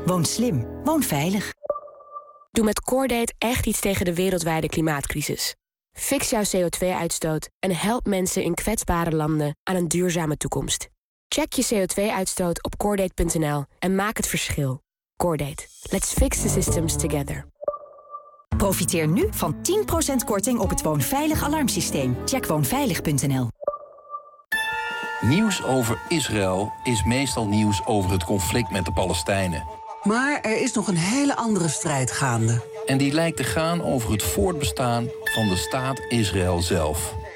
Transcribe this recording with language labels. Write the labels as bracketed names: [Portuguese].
[Dutch] Woon slim, woon veilig. Doe met CoreDate echt iets tegen de wereldwijde klimaatcrisis. Fix jouw CO2-uitstoot en help mensen in kwetsbare landen aan een duurzame toekomst. Check je CO2-uitstoot op CoreDate.nl en maak het verschil. CoreDate. [English] Let's fix the systems together. [Dutch] Profiteer nu van 10% korting op het Woonveilig Alarmsysteem. Check woonveilig.nl. Nieuws over Israël is meestal nieuws over het conflict met de Palestijnen. Maar er is nog een hele andere strijd gaande. En die lijkt te gaan over het voortbestaan van de staat Israël zelf.